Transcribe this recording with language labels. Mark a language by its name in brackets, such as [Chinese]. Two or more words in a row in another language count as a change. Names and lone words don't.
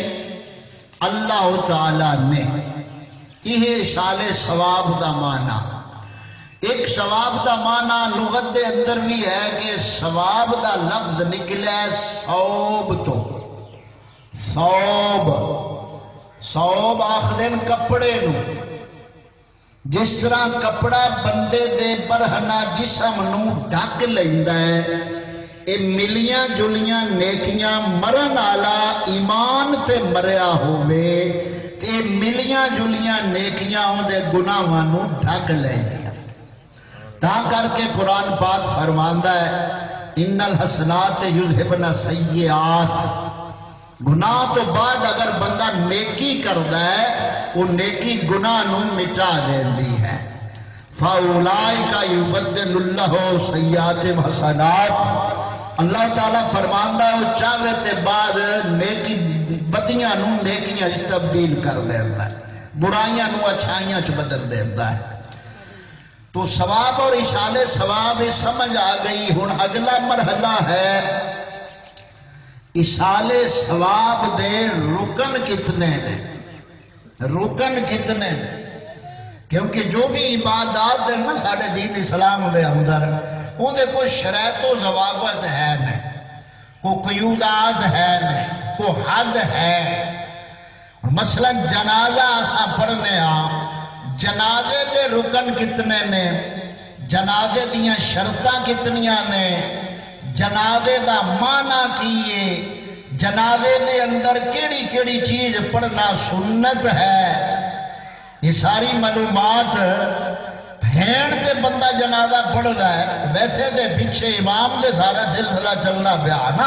[Punjabi] اللہ تعالیٰ نے۔ یہ اصال ثواب دا معنی۔ ایک ثواب دا معنی لغت دے اندر بھی ہے کہ ثواب دا لفظ نکلے ثوب تو، ثوب صوب آخدن کپڑے نو، جس طرح کپڑا بندے دے برہنہ جسم نو ڈھک لیندا ہے، اے ملیاں جلیاں نیکیاں مرن آلا ایمان تے مریا ہوئے تے ملیاں جلیاں نیکیاں ہوں دے گناہاں نو ڈھک لیندیاں۔ تا کر کے قرآن پاک فرماندا ہے [Arabic] ان الحسنات یذہبن السیئات، [Punjabi] گناہ تو بعد اگر بندہ نیکی کردا ہے وہ نیکی گناہ نو مٹا دیندی ہے۔ [Arabic] فَأُولَئِكَ يُبَدِّلُ اللَّهُ سَیِّئَاتِهِمْ حَسَنَات، [Punjabi] اللہ تعالیٰ فرماندا ہے وہ چاہے تے بعد نیکی بدیاں نو نیکیاں چ تبدیل کر دیندا ہے، برائیاں نو اچھائیاں چ بدل دیندا ہے۔ تو ثواب اور ایصال ثواب سمجھ آ گئی۔ ہن اگلا مرحلہ ہے ایصال ثواب دے رکن کتنے ہیں، رکن کتنے ہیں؟ کیونکہ جو بھی عبادات ہیں نا ساڑھے دین اسلام دے اندر وہ دے کوئی شرائط و ضوابط ہے نہیں، کوئی قیودات ہے نہیں، کوئی حد ہے۔ مثلا جنازہ آساں پڑھنے ہاں، جنازے دے رکن کتنے نے، جنازے دیاں شرطاں کتنیاں نے، جنازے دا معنی کیے، جنازے دے اندر کیڑی کیڑی چیز پڑھنا سنت ہے، یہ ساری معلومات بھین تے بندہ جنازہ پڑھ رہا ہے، ویسے دے پیچھے امام دے سارا سلسلہ چلنا پیا نا۔